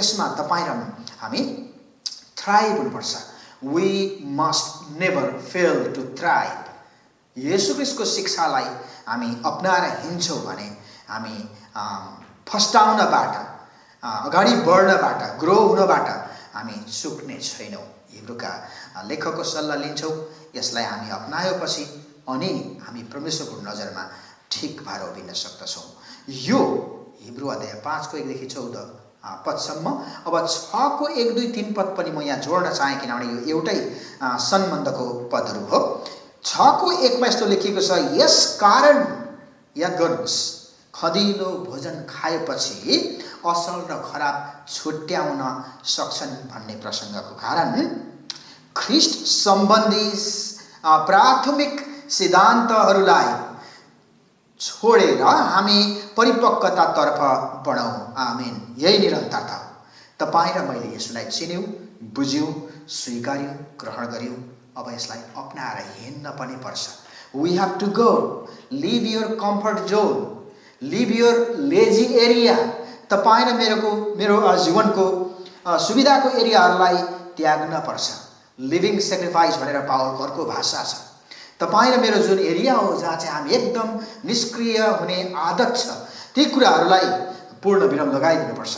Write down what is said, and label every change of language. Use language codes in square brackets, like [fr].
[ne] यसमा तपाईँ र हामी थ्राइभ हुनुपर्छ। [en] We must never fail to thrive. [ne] येशू ख्रीष्टको शिक्षालाई हामी अपनाएर हिँड्छौँ भने हामी फस्टाउनबाट, अगाडि बढ्नबाट, ग्रो हुनबाट हामी चुक्ने छैनौँ। हिब्रूका लेखकको सल्लाह लिन्छौँ, यसलाई हामी अपनाएपछि अनि हामी परमेश्वरको नजरमा ठिक भएर उभिन सक्दछौँ। यो हिब्रू अध्याय 5 को 1 देखि 14 पदसम्म। अब 6 को 1, 2, 3 पद पनि म यहाँ जोड्न चाहेँ, किनभने यो एउटै सम्बन्धको पदहरू हो। 6 को 1 मा यस्तो लेखिएको छ, यस कारण, याद गर्नुहोस्, खदिलो भोजन खाएपछि असल र खराब छुट्याउन सक्छन् भन्ने प्रसङ्गको कारण ख्रीष्ट सम्बन्धी प्राथमिक सिद्धान्तहरूलाई छोडेर हामी परिपक्वतातर्फ बढौँ। आमेन। यही निरन्तरता। तपाईँ र मैले यसलाई चिन्यौँ, बुझ्यौँ, स्वीकार्यौँ, ग्रहण गर्यौँ। अब यसलाई अपनाएर हिँड्न पनि पर्छ। [en] We have to go, leave your comfort zone, leave your lazy area. [ne] तपाईँ र मेरो जीवनको सुविधाको एरियाहरूलाई त्याग्न पर्छ। [en] living sacrifice [ne] भनेर पावलको अर्को भाषा छ। तपाईँ र मेरो जुन एरिया हो जहाँ चाहिँ हामी एकदम निष्क्रिय हुने आदत छ, ती कुराहरूलाई पूर्ण विराम लगाइदिनुपर्छ।